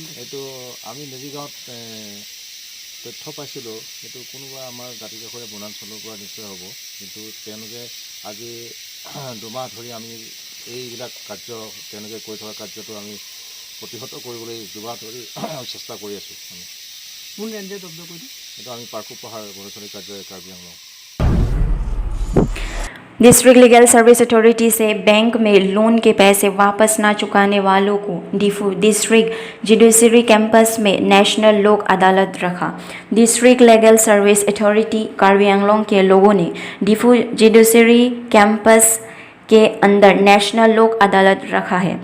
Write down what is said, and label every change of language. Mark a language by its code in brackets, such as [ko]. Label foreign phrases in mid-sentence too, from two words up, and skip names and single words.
[as] এইটো আমি মেজিগাঁৱত তথ্য পাইছিলোঁ, সেইটো কোনোবা আমাৰ দাঁতিকাষৰীয়া বনাঞ্চলৰ পৰা নিশ্চয় হ'ব, কিন্তু তেওঁলোকে আজি 2 মাহ ধৰি আমি এইবিলাক কাৰ্য তেওঁলোকে কৰি থকা কাৰ্যটো আমি প্ৰতিহত কৰিবলৈ 2 মাহ ধৰি চেষ্টা কৰি আছোঁ। আমি কোন ৰেঞ্জে জব্দ কৰিছোঁ? এইটো আমি পাৰ্কু পাহাৰ বনচনী কাৰ্যালয় কাৰ্বি আংলং। [en] district legal service authority [hi] से बैंक में लोन के पैसे वापस न चुकाने वालों को डिफू [en] district judiciary campus [hi] में नेशनल लोक अदालत रखा। [en] district legal service authority [hi] कार्बी आंगलोंग के लोगों ने डिफू [en] judiciary campus [hi] के अंदर नेशनल लोक अदालत रखा है।